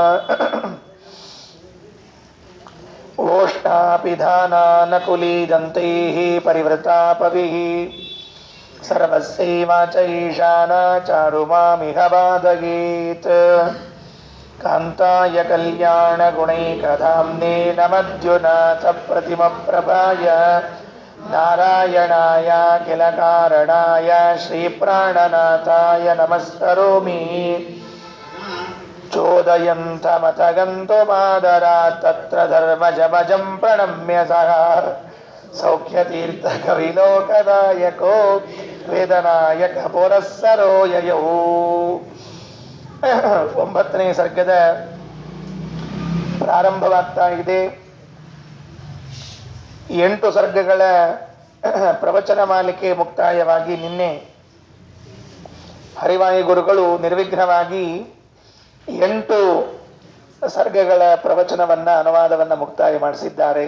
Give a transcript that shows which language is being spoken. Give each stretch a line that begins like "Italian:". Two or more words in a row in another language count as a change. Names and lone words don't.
Sanskrit: ಓಷ್ಟಾಪಿಧಾನಾನಕುಲೀದಂತೈಃ ಪರಿವೃತಾಪವಿಃ ಸರ್ವಸ್ಯೈವಾಚ ಈಶಾನಾ ಚಾರುಮಾಮಿಹ ಬಾಧಯೇತ್ ಕಾಂತಾಯ ಕಲ್ಯಾಣಗುಣೈಕಧಾಮ್ನೇ ನಮದ್ಯುನಾಥ ಪ್ರತಿಮಪ್ರಭಾಯ ನಾರಾಯಣಾಯ ಕಿಲ ಕಾರಣಾಯ ಶ್ರೀಪ್ರಾಣನಾಥಾಯ ನಮಸ್ಕರೋಮಿ ಚೋದಯಂತಮಥಗಂತು ಮಾದರಾತ್ ತತ್ರ ಧರ್ಮಜಮಜಂ ಪ್ರಣಮ್ಯ ಸಹ ಸೌಖ್ಯತೀರ್ಥಕವಿಲೋಕದಾಯಕೋ ವೇದನಾಯಕ ಪುರಸ್ಸರೋ ಯಯೌ.
Kannada: 9ನೇ ಸರ್ಗದ ಪ್ರಾರಂಭವಾಗ್ತಾ ಇದೆ. 8 ಸರ್ಗಗಳ ಪ್ರವಚನ ಮಾಲಿಕೆ ಮುಕ್ತಾಯವಾಗಿ ನಿನ್ನೆ ಹರಿವಾಯು ಗುರುಗಳು ನಿರ್ವಿಘ್ನವಾಗಿ 8 ಸರ್ಗಗಳ ಪ್ರವಚನವನ್ನ ಅನುವಾದವನ್ನ ಮುಕ್ತಾಯ ಮಾಡಿಸಿದ್ದಾರೆ.